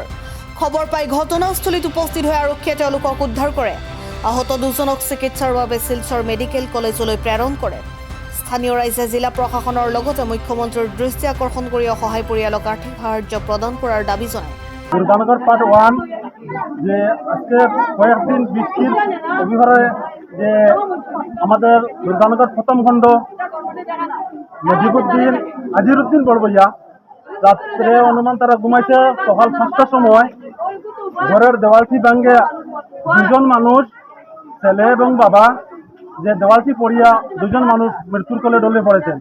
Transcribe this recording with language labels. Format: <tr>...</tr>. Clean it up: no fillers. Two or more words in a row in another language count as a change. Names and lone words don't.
<as>খবৰ পাই ঘটনাস্থলীত উপস্থিত হৈ আৰক্ষীয়ে তেওঁলোকক উদ্ধাৰ কৰে। আহত দুজনক চিকিৎসাৰ বাবে শিলচৰ মেডিকেল কলেজলৈ প্ৰেৰণ কৰে। স্থানীয় ৰাইজে জিলা প্ৰশাসনৰ লগতে মুখ্যমন্ত্ৰীৰ দৃষ্টি আকৰ্ষণ কৰি অসহায় পৰিয়ালক আৰ্থিক সাহায্য প্ৰদান কৰাৰ দাবী জনায়।</as> <bn>দুর্গানগর পার্ট 1 যে আজকে কয়েকদিন বৃষ্টির অভিভাবে যে আমাদের দুর্গানগর প্রথম খণ্ড নজিবুদ্দিন আজিরুদ্দিন বড়বইয়া রাত্রে অনুমান তারা ঘুমাইছে। সকাল 5টার সময় ঘরের দেওয়ালটি ভাঙ্গে দুজন মানুষ, ছেলে এবং বাবা, যে দেওয়ালটি পড়িয়া দুজন মানুষ মৃত্যুর কোলে ঢলে পড়েছেন।</bn>